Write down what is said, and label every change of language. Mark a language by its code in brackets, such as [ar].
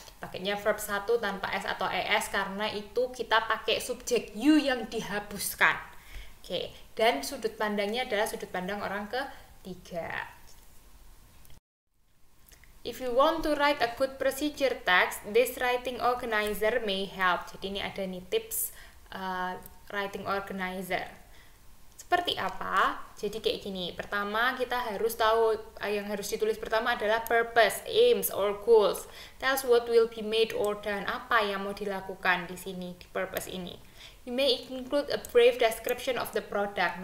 [id] Pakainya verb 1 tanpa S atau ES karena itu kita pakai subjek you yang dihapuskan. Oke, dan sudut pandangnya adalah sudut pandang orang ketiga. [en] If you want to write a good procedure text, this writing organizer may help. [id] Jadi ini ada nih tips writing organizer. Seperti apa? Jadi kayak gini. Pertama kita harus tahu, yang harus ditulis pertama adalah [en] purpose, aims, or goals. Tells what will be made or done. [id] Apa yang mau dilakukan di sini, di purpose ini. [en] You may include a brief description of the product.